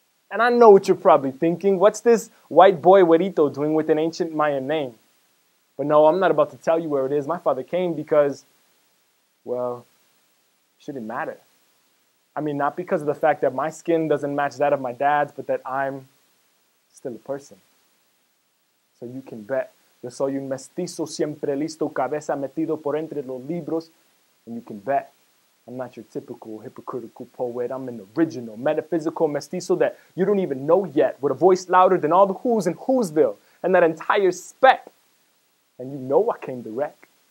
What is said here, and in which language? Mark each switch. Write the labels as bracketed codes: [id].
[en] And I know what you're probably thinking. What's this white boy güerito doing with an ancient Mayan name? But no, I'm not about to tell you where it is. My father came because, well, it shouldn't matter. I mean, not because of the fact that my skin doesn't match that of my dad's, but that I'm still a person. So you can bet. [es] Yo soy un mestizo siempre listo, cabeza metido por entre los libros. [en] And you can bet I'm not your typical hypocritical poet. I'm an original, metaphysical mestizo that you don't even know yet, with a voice louder than all the who's in Whoville and that entire spec. And you know I came to wreck.